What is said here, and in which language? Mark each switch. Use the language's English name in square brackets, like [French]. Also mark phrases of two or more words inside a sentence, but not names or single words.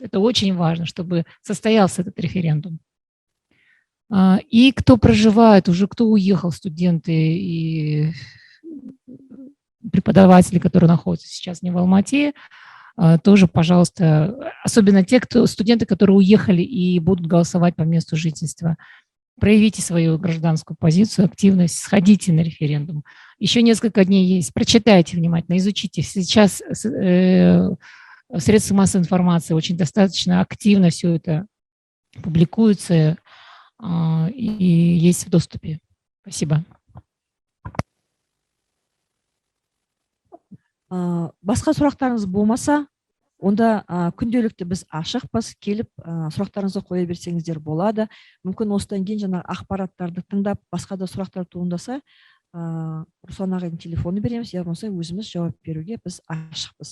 [Russian] Это очень важно, чтобы состоялся этот референдум. И кто проживает, уже кто уехал, студенты и преподаватели, которые находятся сейчас не в Алмате, тоже, пожалуйста, особенно те, студенты, которые уехали и будут голосовать по месту жительства, проявите свою гражданскую позицию, активность, сходите на референдум. Еще несколько дней есть, прочитайте внимательно, изучите. Сейчас средства массовой информации очень достаточно активно все это публикуется и есть в доступе. Спасибо. [Kazakh] Басқа сұрақтарыңыз болмаса, онда күнделікті біз ашықпыз, келіп сұрақтарыңызды қоя берсеңіздер болады. Мүмкін осыдан кейін жаңа ақпараттарды тыңдап, басқа да сұрақтар туындаса, Руслан ағайдың телефоны береміз, я болмаса өзіміз жауап беруге біз ашықпыз.